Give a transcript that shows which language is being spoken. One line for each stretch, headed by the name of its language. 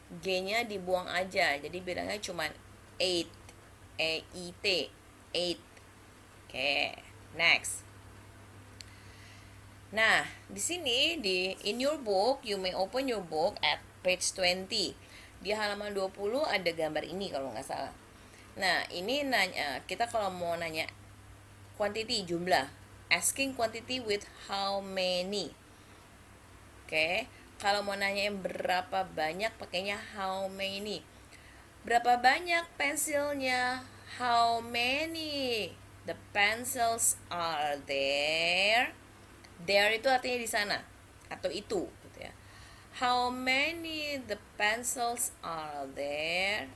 Indonesian: G-nya dibuang aja, jadi bilangnya cuma 8. E-I-T, 8. Oke, next. Nah, di sini
English: in your book, you may open your book at page 20.
Indonesian: Di halaman 20 ada gambar ini kalau nggak salah. Nah, ini nanya, kita kalau mau nanya quantity, jumlah,
English: asking quantity with how many.
Indonesian: Oke, kalau mau nanya yang berapa banyak pakainya how many. Berapa banyak pensilnya?
English: How many the pencils are there?
Indonesian: There itu artinya di sana atau itu gitu ya.
English: How many the pencils are there?